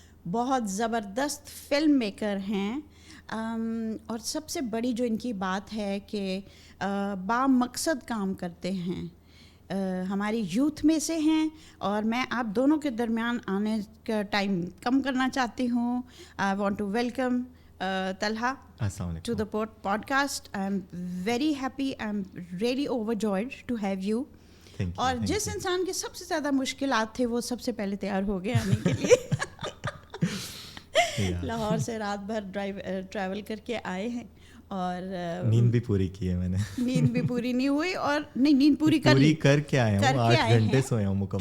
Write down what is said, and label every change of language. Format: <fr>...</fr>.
<ur>بہت زبردست film maker ہیں, اور سب سے بڑی جو ان کی بات ہے کہ بامقصد کام کرتے ہیں. ہماری یوتھ میں سے ہیں, اور میں آپ دونوں کے درمیان آنے کا ٹائم کم کرنا چاہتی ہوں.</ur> <en>I want to welcome Talha to the podcast. I'm very happy. I'm really overjoyed to have you.</en> <ur>اور جس انسان کے سب سے زیادہ مشکلات تھے وہ سب سے پہلے تیار ہو گئے آنے کے لیے. لاہور سے رات بھر ٹریول کر کے آئے ہیں, اور نیند بھی پوری کی ہے میں نے. نیند بھی پوری نہیں ہوئی, اور نہیں نیند پوری کر کے آیا ہوں, 8 گھنٹے سویا ہوں مکمل</ur>